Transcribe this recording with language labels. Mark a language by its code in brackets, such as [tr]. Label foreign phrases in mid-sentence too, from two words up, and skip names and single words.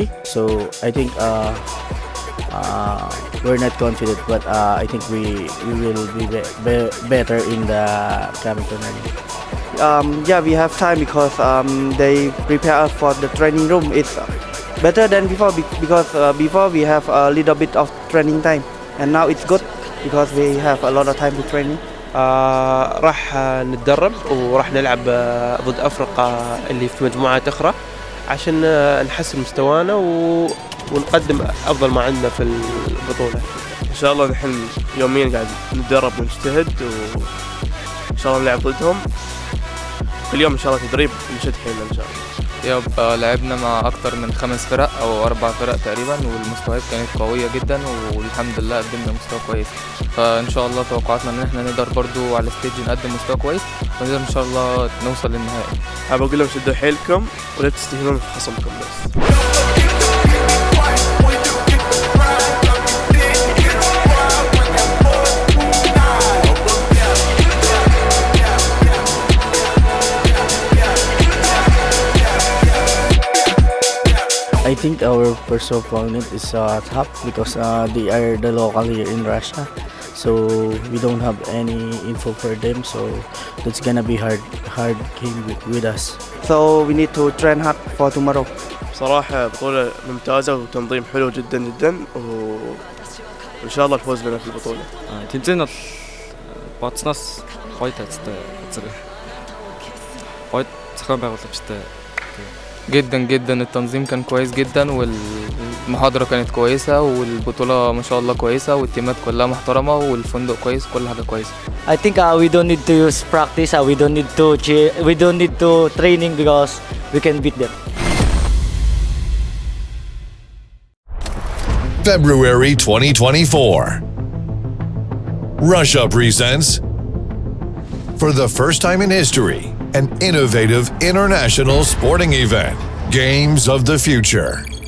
[en] So I think we're not confident, but I think we will be better in the coming tournament. Yeah, we have time because they prepare us for the training room. It's better than before because before we have a little bit of training time, and now it's good because we have a lot of time to training. [ar] راح نتدرب وراح نلعب ضد أفريقيا اللي في مجموعات أخرى عشان نحسن مستوانا ونقدم أفضل ما عندنا في البطولة. إن شاء الله نحن يوميا قاعد نتدرب ونجتهد، وإن شاء الله نلعب ضدهم كل يوم إن شاء الله تدريب نشد حيلنا إن شاء الله. يبقى لعبنا مع اكتر من 5 فرق او 4 فرق تقريبا، والمستويات كانت قوية جدا والحمد لله قدمنا مستوى كويس، فان شاء الله توقعاتنا ان احنا نقدر برضو على الستيج نقدم مستوى كويس ونقدر ان شاء الله نوصل للنهائي. حابب اقول لهم شدوا حيلكم ولا تستهينون في خصمكم بس. [en] I think our first opponent is tough because they are the local here in Russia, so we don't have any info for them, so that's gonna be hard game with us. So we need to train hard for tomorrow. [ar] صراحة بطولة ممتازة وتنظيم حلو جدا جدا، وإن شاء الله الفوز لنا في البطولة. [mn] тэмцээн бол бодсноос гоё тацтай газар. гоё зохион байгууламжтай. [ar] جدا التنظيم كان كويس جدا، والمحاضرة كانت كويسة، والبطولة ما شاء الله كويسة، والتيمات كلها محترمة، والفندق كويس، كل حاجة كويسة. [en] I think we don't need to use practice, we don't need to training because we can beat them. February 2024. Russia presents For the first time in history, an innovative international sporting event, Games of the Future.